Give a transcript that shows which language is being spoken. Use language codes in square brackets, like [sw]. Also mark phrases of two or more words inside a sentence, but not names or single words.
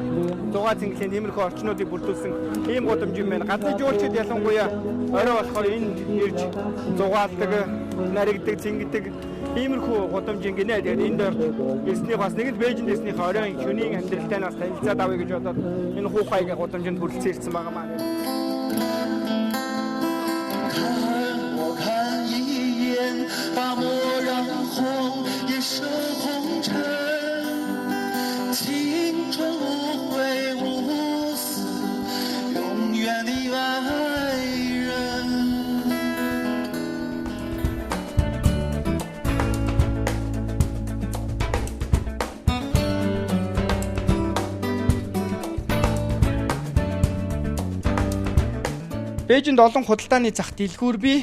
[mn] Зугаа цэнгэлийн тиймэрхүү орчнуудыг бүрдүүлсэн ийм гудамж юм байна. Гадны жуулчид ялангуяа орой болохоор энэ ирж зугаалдаг, наригдаг, цэнгэдэг иймэрхүү гудамж ингэнэ. Тэгээд энэ дээр ирсний бас нэг л Бээжинд ирснийхээ оройн шөнийн амьдралтай нас танилцаад авъя гэж бодоод энэ хуухайг гудамжинд хүрэлцэн ирсэн байгаа маань. [zh] 把墨染红颜色红尘，青春无悔无死，永远的爱人。 [mn] Бээжинд олон худалдааны зах дэлгүүр бий.